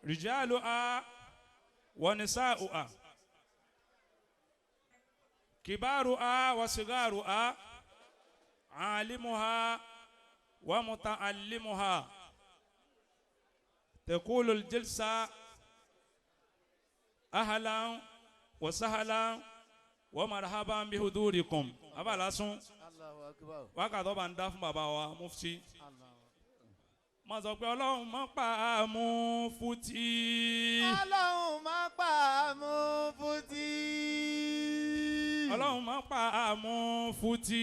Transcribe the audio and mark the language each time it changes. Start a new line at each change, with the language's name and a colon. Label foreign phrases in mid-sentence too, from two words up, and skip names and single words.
Arabic: رجالها ونساؤها كبارها وصغارها عالمها ومتعلمها. تقول الجلسة أهلا وسهلا ومرحبا بحضوركم.
Yoruba: أبا لاسون wákàtí ọba ń dá fún bàbá wa mufti má sọ pé ọlọ́run má pa Mufti. ọlọ́run má pa Mufti. ọlọ́run má pa Mufti.